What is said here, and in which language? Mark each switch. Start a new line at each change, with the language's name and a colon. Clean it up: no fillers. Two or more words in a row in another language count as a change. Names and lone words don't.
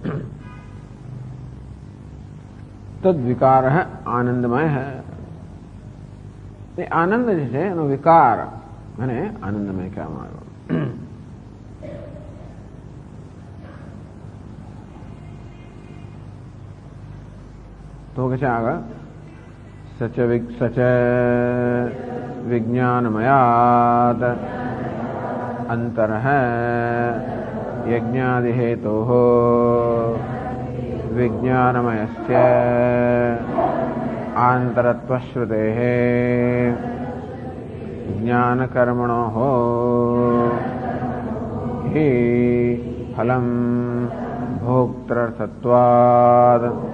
Gujarati: તદ્વિકાર આનંદમય એ આનંદ જે છે એનો વિકાર અને આનંદમય કહેવામાં આવ્યો તો કે છે આગળ સચ
Sanskrit: विज्ञानमयात् अंतरः यज्ञादिहेतोः विज्ञानमयस्य आन्तरत्वश्रुतेः ज्ञानकर्मणोः हि फलं भोक्तृर्थत्वात्